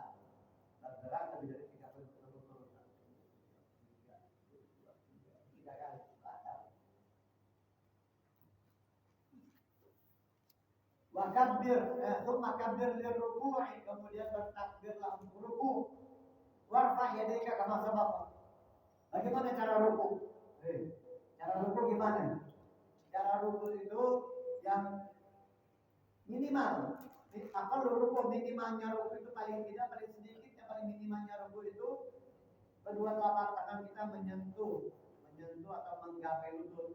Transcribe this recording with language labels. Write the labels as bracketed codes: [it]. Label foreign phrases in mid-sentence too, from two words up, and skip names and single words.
[id] Bergerak lebih dari 3 kali berturut-turut. 3 kali batal. [ar] وكبر ثم كبر للركوع, [id] kemudian bertakbirlah untuk ruku. [ar] وارفع يديك كما سبق. [id] Bagaimana cara ruku? Cara ruku gimana? Cara ruku itu yang minimal. Kalau ruku minimalnya ruku itu paling tidak, paling sedikit, yang paling minimalnya ruku itu kedua telapak tangan kita menyentuh atau menggapai lutut.